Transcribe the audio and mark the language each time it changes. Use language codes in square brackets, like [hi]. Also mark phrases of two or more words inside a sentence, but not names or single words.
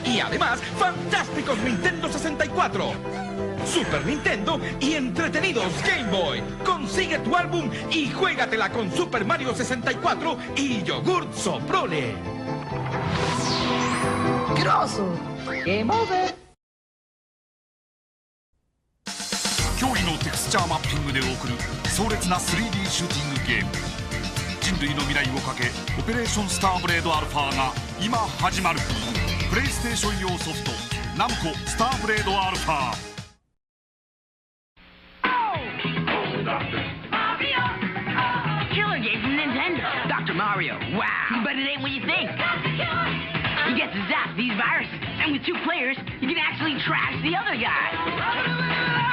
[es] Y además, fantásticos Nintendo 64. Super Nintendo y entretenidos Game Boy. Consigue tu álbum y juégatela con Super Mario 64 y Yogurt Soprole. Grosso. [en] Game over. [ja] 驚異のテクスチャーマッピングで送る壮烈な 3D シューティングゲーム。人類の未来をかけオペレーションスターブレードアルファが今始まる。プレイステーション用ソフトナムコスターブレードアルファ。 [en] Killer game from Nintendo. Dr. Mario. Wow. But it ain't what you think. You get to zap these viruses, and with 2 players, you can actually trash the other guy.